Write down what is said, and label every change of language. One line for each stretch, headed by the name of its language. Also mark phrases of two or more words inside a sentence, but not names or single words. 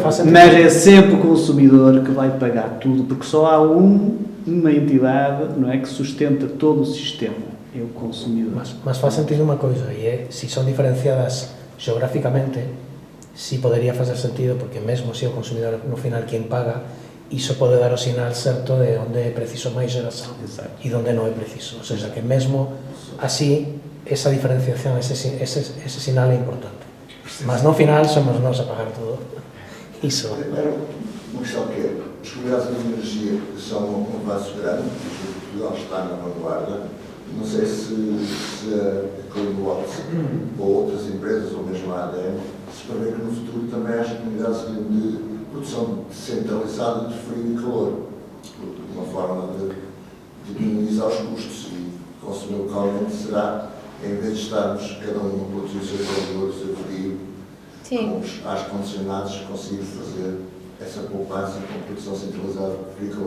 Portuguese: Mas é sempre o consumidor que vai pagar tudo, porque só há uma entidade, não é, que sustenta todo o sistema, é o consumidor. Mas faz sentido uma coisa, e é, se são diferenciadas geograficamente,
Galician: sí podería fazer sentido, porque mesmo se o consumidor no final quien paga, iso pode dar o sinal certo de onde é preciso máis xeración e onde non é preciso.
Spanish: O sea,
Galician: que mesmo así, esa diferenciación, ese sinal é importante. Mas no final somos nós a pagar todo. Iso.
Portuguese: Uma questão que é, as comunidades de energia são um passo grande, Portugal está na vanguarda, não sei se a Cleanwater ou outras empresas, ou mesmo a ADN, se prevê que no futuro também haja comunidades de produção centralizada de frio e calor, uma forma de minimizar os custos e consumir localmente será, em vez de estarmos cada um a produzir o seu calor, o seu frio, com os ar-condicionados, conseguir fazer essa poupança com produção centralizada de frio e calor.